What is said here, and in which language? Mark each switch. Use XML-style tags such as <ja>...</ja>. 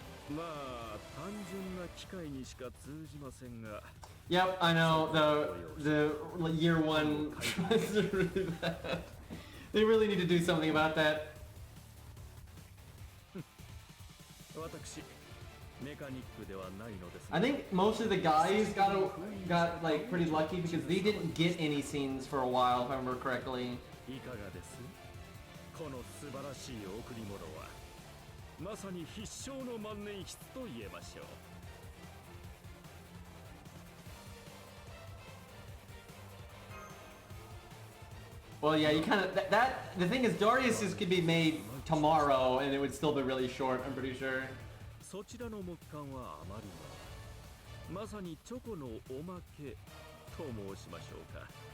<ja>まあ単純な機械にしか通じませんが。</ja> <en>Yep, I know the year one is really bad. They really need to do something about that.</en> <ja>私メカニックではないのです。</ja> <en>I think most of the guys got like pretty lucky because they didn't get any scenes for a while, if I remember correctly.</en> <ja>いかがです？この素晴らしい贈り物は。まさに必勝の万年筆と言えましょう。</ja> <en>Well, yeah, you kind of that. The thing is, Darius's could be made tomorrow, and it would still be really short. I'm pretty sure.</en> <ja>そちらの木簡はあまりもまさにチョコのおまけと申しましょうか。</ja>